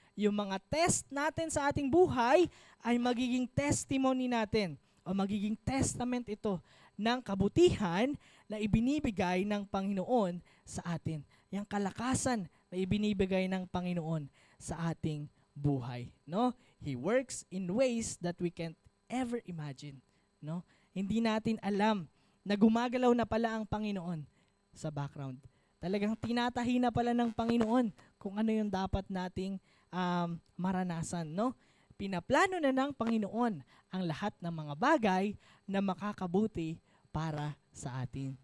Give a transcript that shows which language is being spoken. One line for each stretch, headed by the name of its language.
Filipino: Yung mga test natin sa ating buhay ay magiging testimony natin o magiging testament ito ng kabutihan na ibinibigay ng Panginoon sa atin. Yung kalakasan na ibinibigay ng Panginoon sa ating buhay, no?
English: He works in ways that we can't ever imagine, no?
Filipino: Hindi natin alam na gumagalaw na pala ang Panginoon sa background. Talagang tinatahi na pala ng Panginoon kung ano yung dapat nating maranasan, no? Pinaplano na ng Panginoon ang lahat ng mga bagay na makakabuti para sa atin.